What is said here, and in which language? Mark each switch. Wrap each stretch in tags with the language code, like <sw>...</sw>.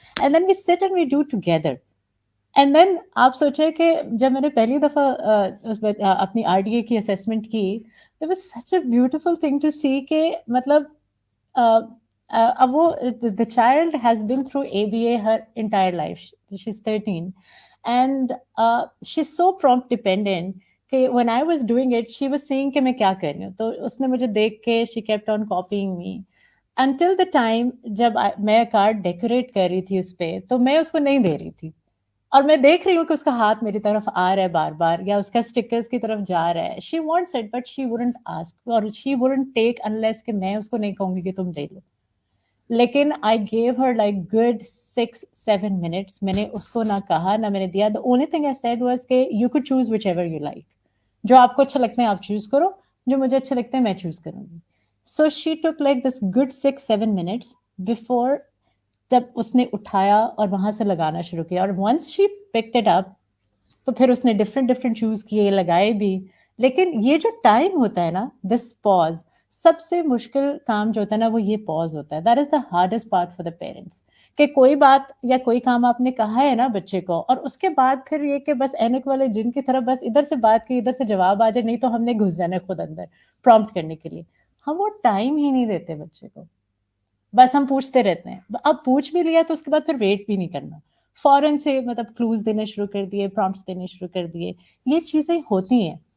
<en>And then we sit and we do together. And then</en> <ur>آپ سوچیں کہ جب میں نے پہلی دفعہ اپنی آر ڈی اے کی اسیسمنٹ کی،</ur> <en>it was such a beautiful thing to see</en> <ur>کہ مطلب اب وہ</ur> <en>the child has been through ABA her entire life. She's 13 and she's so prompt dependent کہ when I was doing it she was saying</en> <ur>کہ میں کیا کر رہی ہوں. تو اس نے مجھے دیکھ کے</ur> <en>she kept on copying me until the time</en> <ur>جب میں کارڈ ڈیکوریٹ کر رہی تھی اس پہ، تو میں اس کو نہیں دے رہی تھی، اور میں دیکھ رہی ہوں کہ اس کا ہاتھ میری طرف آ رہا ہے بار بار، یا اس کا اسٹکرز کی طرف جا رہا ہے.</ur> <en>She wants it but she wouldn't ask</en> <ur>اور</ur> <en>she wouldn't take unless</en> <ur>کہ میں اس کو نہیں کہوں گی کہ تم لے لو.</ur> <en>لیکن I gave her like good 6-7 minutes.</en> <ur>میں نے اس کو نہ کہا نہ میں نے دیا.</ur> <en>The only thing I said was کہ you could choose whichever you like.</en> <ur>جو آپ کو اچھا لگتا ہے آپ چوز کرو، جو مجھے اچھا لگتا ہے میں چوز کروں گی.</ur> <en>so she took like this good 6-7 minutes before,</en> <ur>جب اس نے اٹھایا اور وہاں سے لگانا شروع کیا. اور</ur> <en>once she picked it up</en> <ur>تو پھر اس نے ڈفرینٹ چوز کیے، لگائے بھی. لیکن یہ جو ٹائم ہوتا ہے نا، دس پاز، سب سے مشکل کام جو ہوتا ہے نا وہ یہ پاز ہوتا ہے.</ur> <en>That is the hardest part for the parents.</en> <ur>کہ کوئی بات یا کوئی کام آپ نے کہا ہے نا بچے کو، اور اس کے بعد پھر یہ کہ بس اینک والے جن کی طرف بس ادھر سے بات کی ادھر سے جواب آ جائے، نہیں تو ہم نے گھس جانا خود اندر پرومپٹ کرنے کے لیے. ہم وہ ٹائم ہی نہیں دیتے بچے کو، بس ہم پوچھتے رہتے ہیں. اب پوچھ بھی لیا تو اس کے بعد پھر ویٹ بھی نہیں کرنا، فوراً سے مطلب کلوز دینے شروع کر دیے، پرومپٹس دینے شروع کر دیے. یہ چیزیں ہوتی ہیں.</ur>